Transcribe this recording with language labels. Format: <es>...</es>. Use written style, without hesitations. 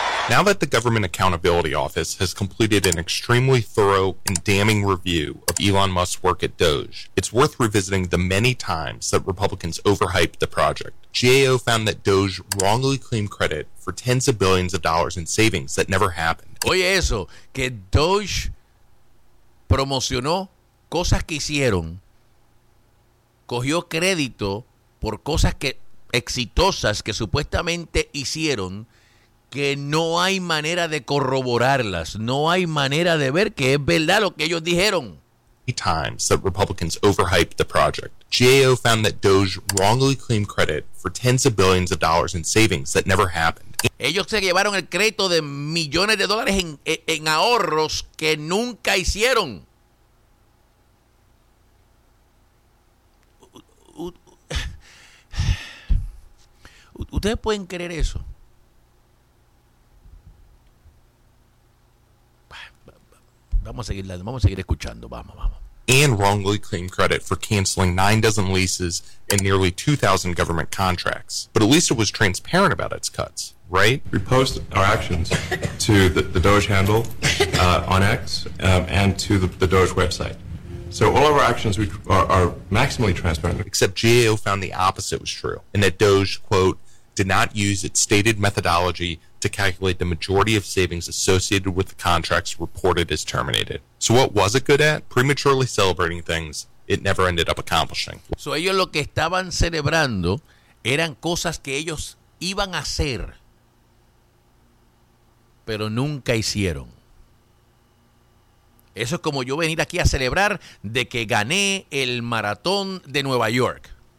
<en>Now that the Government Accountability Office has completed an extremely thorough and damning review of Elon Musk's work at Doge, it's worth revisiting the many times that Republicans overhyped the project. GAO found that Doge wrongly claimed credit for tens of billions of dollars in savings that never happened.</en> <es>Oye eso, que Doge promocionó cosas que hicieron, cogió crédito por cosas que exitosas que supuestamente hicieron, que no hay manera de corroborarlas, no hay manera de ver que es verdad lo que ellos dijeron.</es> <en>Times that Republicans overhyped the project. GAO found that Doge wrongly claimed credit for tens of billions of dollars in savings that never happened.</en> <es>Ellos se llevaron el crédito de millones de dólares en ahorros que nunca hicieron. ¿Ustedes pueden creer eso? Vamos a seguir escuchando.</es> <en>And wrongly claimed credit for canceling 9 dozen leases and nearly 2,000 government contracts. But at least it was transparent about its cuts, right? We post our actions to the Doge handle on X and to the Doge website. So all of our actions are maximally transparent. Except GAO found the opposite was true, and that Doge, quote, did not use its stated methodology to calculate the majority of savings associated with the contracts reported as terminated. So what was it good at? Prematurely celebrating things it never ended up accomplishing.</en> <es>So ellos lo que estaban celebrando eran cosas que ellos iban a hacer, pero nunca hicieron. Eso es como yo venir aquí a celebrar de que gané el maratón de Nueva York.</es>